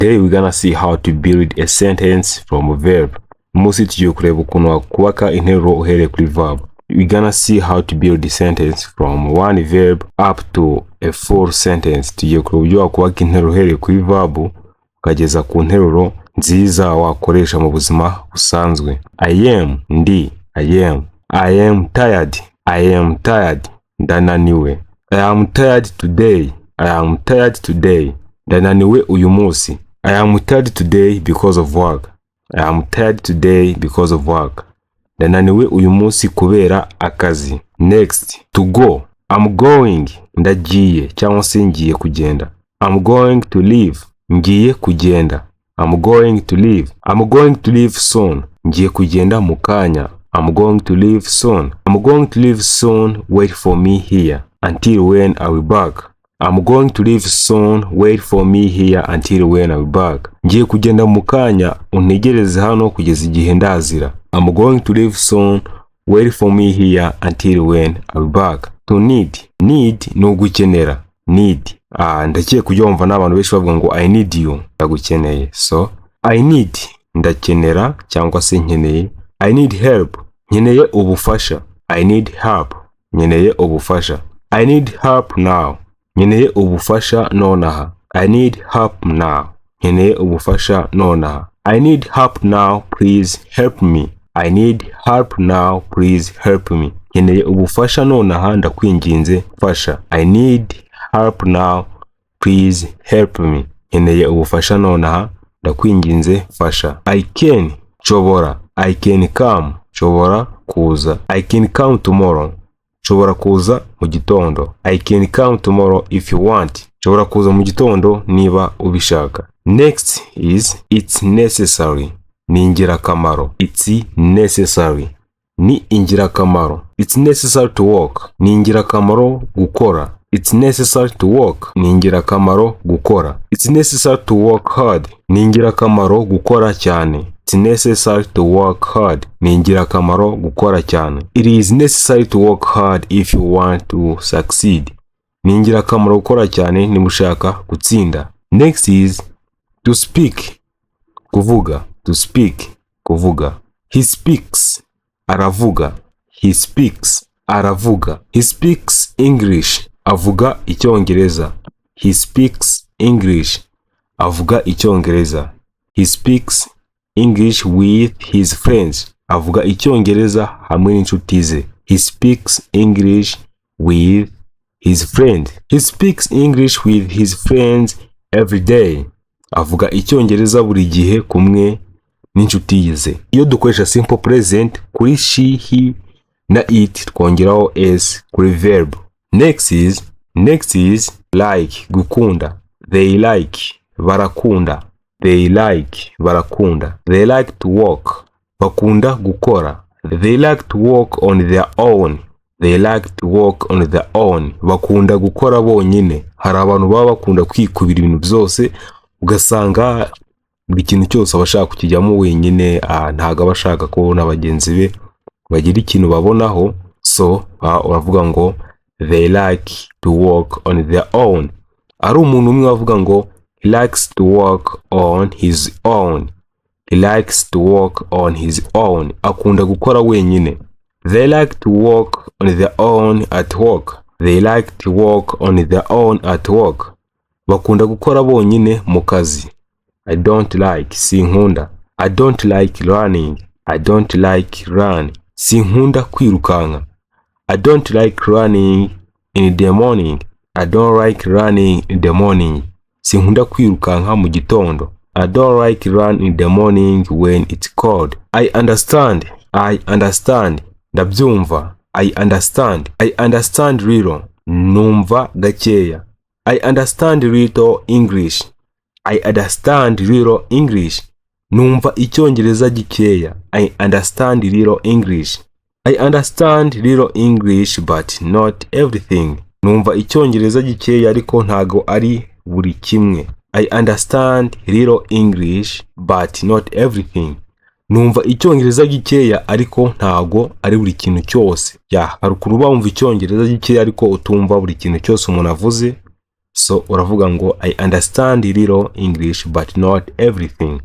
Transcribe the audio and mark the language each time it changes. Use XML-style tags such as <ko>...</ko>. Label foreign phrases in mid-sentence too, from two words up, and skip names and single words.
<en>Today we're gonna see how to build a sentence from a verb.</en> <rw>Musi tugiye kureba ukuntu wakubaka interuro uhereye kuri verb.</rw> <en>We're gonna see how to build the sentence from one verb up to a full sentence.</en> <rw>Tugiye kureba uburyo wakubaka interuro uhereye kuri verb ukageza ku interuro nziza wakoresha mu buzima busanzwe.</rw> <en>I am ndi, I am tired, I am tired, ndananiwe. I am tired today, I am tired today,</en> <rw>ndananiwe uyu munsi.</rw> <en>I am tired today because of work. I am tired today because of work.</en> <rw>Ndananiwe uyu munsi kubera akazi.</rw> <en>Next, to go. I'm going,</en> <rw>ndagiye cyangwa se ngiye kugenda.</rw> <en>I'm going to leave,</en> <rw>ngiye kugenda.</rw> <en>I'm going to leave. I'm going to leave soon,</en> <rw>ngiye kugenda mu kanya.</rw> <en>I'm going to leave soon. I'm going to leave soon, wait for me here until when I will back. I'm going to leave soon, wait for me here until when I will back.</en> <rw>Ngiye kugenda mu kanya, untegereze hano kugeza igihe ndazira.</rw> <en>I'm going to leave soon, wait for me here until when I will back. To need.</en> <rw>Need ni ugukenera. Need. Ndakiye kubyumva n'abantu benshi bavuga ngo</rw> <en>I need you,</en> <rw>ndagukeneye.</rw> <en>So, I need,</en> <rw>ndakenera cyangwa se nkeneye.</rw> <en>I need help,</en> <rw>nkeneye ubufasha.</rw> <en>I need help,</en> <rw>nkeneye ubufasha.</rw> <en>I need help now,</en> <rw>nkeneye ubufasha nonaha.</rw> <en>I need help now,</en> <rw>nkeneye ubufasha nonaha.</rw> <en>I need help now, please help me. I need help now, please help me.</en> <rw>Nkeneye ubufasha nonaha, ndakwinginze fasha.</rw> <en>I need help now, please help me.</en> <rw>Nkeneye ubufasha nonaha, ndakwinginze fasha.</rw> <en>I can, nshobora. I can come,</en> <rw>nshobora kuza.</rw> <en>I can come tomorrow,</en> <rw>nshobora kuza mu gitondo.</rw> <en>I can come tomorrow if you want,</en> <rw>nshobora kuza mu gitondo niba ubishaka.</rw> <en>Next is it's necessary,</en> <rw>ni ingirakamaro.</rw> <en>It's necessary,</en> <rw>ni ingirakamaro.</rw> <en>It's necessary to work,</en> <rw>ni ingirakamaro gukora.</rw> <en>It's necessary to work,</en> <rw>ni ingirakamaro gukora.</rw> <en>It's necessary to work hard,</en> <rw>ni ingirakamaro gukora cyane.</rw> <en>It's necessary to work hard,</en> <rw>ni ingirakamaro gukora cyane.</rw> <en>It is necessary to work hard if you want to succeed,</en> <rw>ni ingirakamaro gukora cyane niba ushaka gutsinda.</rw> <en>Next is to speak, kuvuga. To speak, kuvuga. He speaks, aravuga. He speaks, aravuga. He speaks English,</en> <rw>avuga icyongereza.</rw> <en>He speaks English,</en> <rw>avuga icyongereza.</rw> <en>He speaks English with his friends,</en> <rw>avuga icyongereza hamwe n'inshuti ze.</rw> <en>He speaks English with his friends. He speaks English with his friends every day,</en> <rw>avuga icyongereza buri gihe kumwe n'inshuti ze. Iyo dukoresha</rw> <en>simple present</en> <rw>kuri she, he na it twongeraho s kuri verb.</rw> <en>Next is like, gukunda. They like, barakunda. They like, barakunda. They like to work,</en> <rw>bakunda gukora.</rw> <en>They like to work on their own. They like to work on their own,</en> <rw>bakunda gukora bonyine. Hari abantu baba bakunda kwikubira ibintu byose, ugasanga buri kintu cyose abashaka kukijyamo wenyine, ntago abashaka ko n'abagenzi be bagira ikintu babonaho.</rw> <en>So</en> <rw>uravuga ngo</rw> <en>they like to work on their own.</en> <rw>Ari umuntu umwe wavuga ngo</rw> <en>he likes to work on his own. He likes to work on his own,</en> <rw>akunda gukora wenyine.</rw> <en>They like to work on their own at work. They like to work on their own at work,</en> <rw>bakunda gukora bonyine mu kazi.</rw> <en>I don't like, sinkunda. I don't like running. I don't like run,</en> <rw>sinkunda kwirukanka.</rw> <en>I don't like running in the morning. I don't like running in the morning,</en> <rw>sinkunda kwirukanka mu gitondo.</rw> <en>I don't like run in the morning when it's cold. I understand. I understand, ndabyumva. I understand. I understand little,</en> <rw>numva gakeya.</rw> <en>I understand little English. I understand little English,</en> <rw>numva icyongereza gikeya.</rw> <en>I understand little English. I understand little English but not everything,</en> <rw>numva icyongereza gikeya ariko ntago ari buri kimwe.</rw> <en>I understand little English but not everything,</en> <rw>numva icyongereza gikeya ariko ntago ari buri kintu cyose. Hari ukuntu bumva icyongereza gikeya ariko utumva buri kintu cyose umuntu avuze.</rw> <en>So</en> <rw>uravuga ngo</rw> <en>I understand little English but not everything.</en>